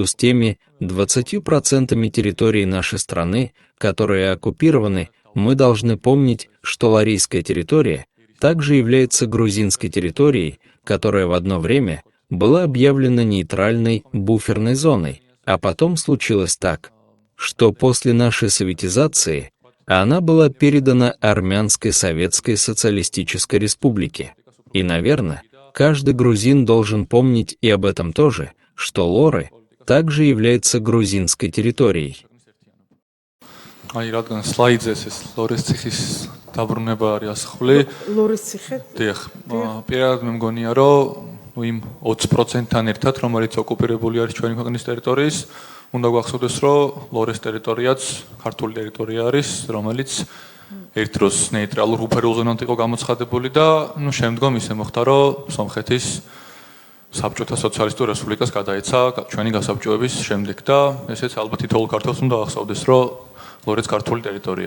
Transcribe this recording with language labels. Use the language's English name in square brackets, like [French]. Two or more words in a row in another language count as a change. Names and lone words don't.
[Russian] с теми 20% территории нашей страны, которые оккупированы, мы должны помнить, что Ларийская территория также является грузинской территорией, которая в одно время была объявлена нейтральной буферной зоной, а потом случилось так, что после нашей советизации она была передана Армянской Советской Социалистической Республике. И, наверное, каждый грузин должен помнить и об этом тоже, что Лоры также является грузинской территорией. [Georgian] Აი რადგან სლაიდზე ეს ლორეს ციხის დაბრუნება არის ასხული. ლორეს ციხე? დიახ. პირადად მე მგონია, რომ იმ 20%-თან ერთად, რომელიც ოკუპირებული არის ჩვენი ქვეყნის ტერიტორიის, უნდა გვახსოვდეს, რომ ლორეს ტერიტორიაც ქართული ტერიტორია არის, რომელიც ერთ დროს ნეიტრალურ უფერულ ზონად იყო გამოცხადებული და შემდგომ ისე მოხდა, რომ სომხეთის საბჭოთა სოციალისტურ რესპუბლიკას გადაეცა ჩვენი გასაბჭოების შემდეგ და ესეც ალბათ თითოეულ ქართველს უნდა ახსოვდეს, რომ ლორეც ქართული ტერიტორია.